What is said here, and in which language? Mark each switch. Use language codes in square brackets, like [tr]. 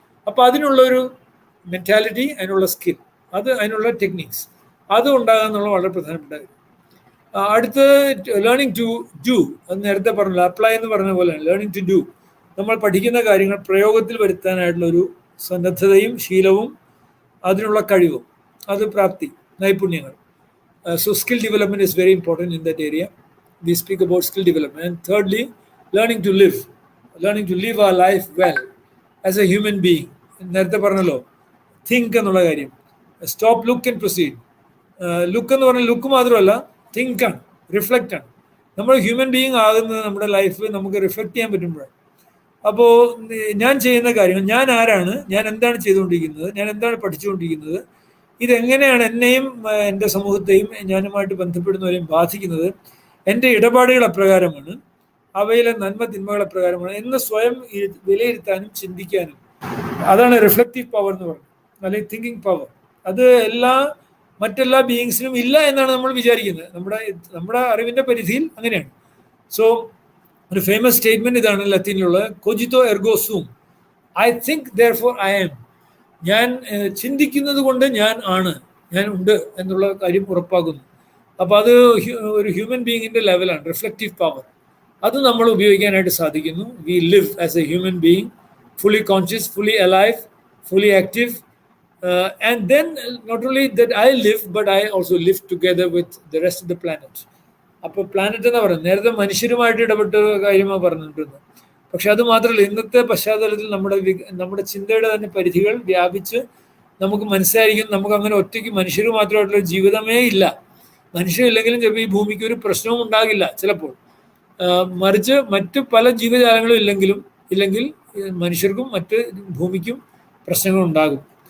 [ml] അപ്പോൾ അതിനുള്ളൊരു മെൻറ്റാലിറ്റി, അതിനുള്ള സ്കിൽ, അതിനുള്ള ടെക്നിക്സ്, അത് ഉണ്ടാകുക എന്നുള്ള വളരെ പ്രധാനപ്പെട്ട കാര്യം. അടുത്ത് [en] learning to do, [ml] അത് നേരത്തെ പറഞ്ഞല്ലോ, അപ്ലൈ എന്ന് പറഞ്ഞ പോലെയാണ് ലേണിംഗ് ടു ഡു. നമ്മൾ പഠിക്കുന്ന കാര്യങ്ങൾ പ്രയോഗത്തിൽ വരുത്താനായിട്ടുള്ളൊരു സന്നദ്ധതയും ശീലവും അതിനുള്ള കഴിവും, അത് പ്രാപ്തി, നൈപുണ്യങ്ങൾ. [en] So skill development is very important in that area. We speak about skill development. And thirdly, learning to live our life well as a human being. [ml] നേരത്തെ പറഞ്ഞല്ലോ, തിങ്ക് എന്നുള്ള കാര്യം, [en] Stop, look and proceed. [ml] Look എന്ന് പറഞ്ഞാൽ look മാത്രമല്ല, think ആണ്, reflect ആണ്. നമ്മൾ ഹ്യൂമൻ ബീയിങ് ആകുന്നത് നമ്മുടെ ലൈഫ് നമുക്ക് റിഫ്ലക്റ്റ് ചെയ്യാൻ പറ്റുമ്പോഴാണ്. അപ്പോൾ ഞാൻ ചെയ്യുന്ന കാര്യങ്ങൾ, ഞാൻ ആരാണ്, ഞാൻ എന്താണ് ചെയ്തുകൊണ്ടിരിക്കുന്നത്, ഞാൻ എന്താണ് പഠിച്ചുകൊണ്ടിരിക്കുന്നത്, ഇതെങ്ങനെയാണ് എന്നെയും എൻ്റെ സമൂഹത്തെയും ഞാനുമായിട്ട് ബന്ധപ്പെടുന്നവരെയും ബാധിക്കുന്നത്, എൻ്റെ ഇടപാടുകൾ എപ്രകാരമാണ്, അവയിലെ നന്മ തിന്മകൾ എപ്രകാരമാണ് എന്ന് സ്വയം വിലയിരുത്താനും ചിന്തിക്കാനും, അതാണ് റിഫ്ലക്റ്റീവ് പവർ എന്ന് പറയുന്നത്, അല്ലെങ്കിൽ തിങ്കിങ് പവർ. അത് മറ്റെല്ലാ ബീയിങ്സിനും ഇല്ല എന്നാണ് നമ്മൾ വിചാരിക്കുന്നത്. നമ്മുടെ അറിവിൻ്റെ പരിധിയിൽ അങ്ങനെയാണ്. സോ ഒരു ഫേമസ് സ്റ്റേറ്റ്മെന്റ് ഇതാണ് ലത്തീനിലുള്ള, [la] കോജിറ്റോ എർഗോ സൂം, [en] I think therefore I am. [ml] ഞാൻ ചിന്തിക്കുന്നത് കൊണ്ട് ഞാൻ ഉണ്ട് എന്നുള്ള കാര്യം ഉറപ്പാക്കുന്നു. അപ്പോൾ അത് ഒരു ഹ്യൂമൻ ബീയിങ്ങിൻ്റെ ലെവലാണ്, റിഫ്ലക്റ്റീവ് പവർ. അത് നമ്മൾ ഉപയോഗിക്കാനായിട്ട് സാധിക്കുന്നു. [en] We live as a human being, fully conscious, fully alive, fully active, and then not only that I live, but I also live together with the rest of the planet. [ml] അപ്പോൾ planet എന്നാ പറയുന്നത്, നേരത്തെ മനുഷ്യരുമായിട്ട് ഇടപെട്ട കാര്യമാണ് പറഞ്ഞിട്ടുള്ളത്. പക്ഷെ അത് മാത്രമല്ല, ഇന്നത്തെ പശ്ചാത്തലത്തിൽ നമ്മുടെ ചിന്തയുടെ തന്നെ പരിധികൾ വ്യാപിച്ച് നമുക്ക് മനസ്സിലായിരിക്കും നമുക്ക് അങ്ങനെ ഒറ്റയ്ക്ക് മനുഷ്യർ മാത്രമായിട്ടുള്ള ജീവിതമേ ഇല്ല. മനുഷ്യരില്ലെങ്കിലും ചിലപ്പോൾ ഈ ഭൂമിക്ക് ഒരു പ്രശ്നവും ഉണ്ടാകില്ല ചിലപ്പോൾ. മറിച്ച് മറ്റ് പല ജീവജാലങ്ങളും ഇല്ലെങ്കിൽ മനുഷ്യർക്കും മറ്റ് ഭൂമിക്കും പ്രശ്നങ്ങൾ ഉണ്ടാകും.